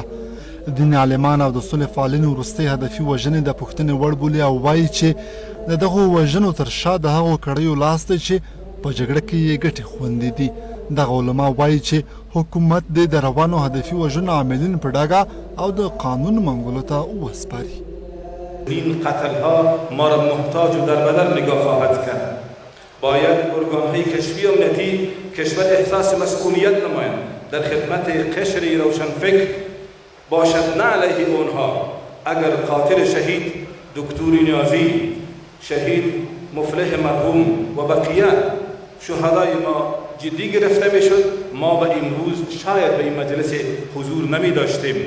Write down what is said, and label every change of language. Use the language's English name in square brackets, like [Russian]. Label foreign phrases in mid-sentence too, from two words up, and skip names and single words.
[Pashto] دیني عالمان او د سولې فعالینو وروستۍ هدفي وژنې د پوښتنې وړ بولي او وایي چې د دغو وژنو تر شا د هغو کړیو لاس دی چې په جګړه کې یې ګټې خوندې دي. دغه علما وایي چې حکومت دې د روانو هدفي وژنو عاملین په ډاګه او د قانون منګولو ته وسپاري. [Persian] این قتل‌ها ما را محتاج و در بدل نگاه خواهد کرد. باید ارگان‌های کشفی امنیتی کشور احساس مسئولیت نمایند، در خدمت قشری روشنفکر باشد، نه علیه اونها. اگر قاتل شهید دکتر نیازی، شهید مفلح مرحوم و بقیه شهدای ما جدی گرفته میشد، ما به امروز شاید به این مجلس حضور نمی داشتیم.